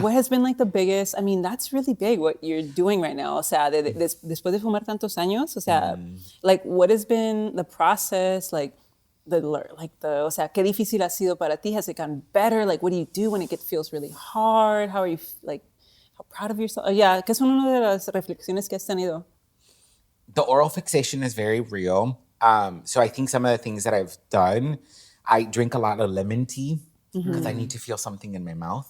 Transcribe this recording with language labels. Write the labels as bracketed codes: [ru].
[en] What has been like the biggest, I mean, that's really big what you're doing right now. [es] O sea, después de fumar tantos años, o sea, like what has been the process, like o sea, qué difícil ha sido para ti? [en] Has it gotten better? Like, what do you do when it feels really hard? How are you, like, how proud of yourself? [es] Yeah, ¿qué son una de las reflexiones que has tenido? [en] The oral fixation is very real. So I think some of the things that I've done, I drink a lot of lemon tea because I need to feel something in my mouth.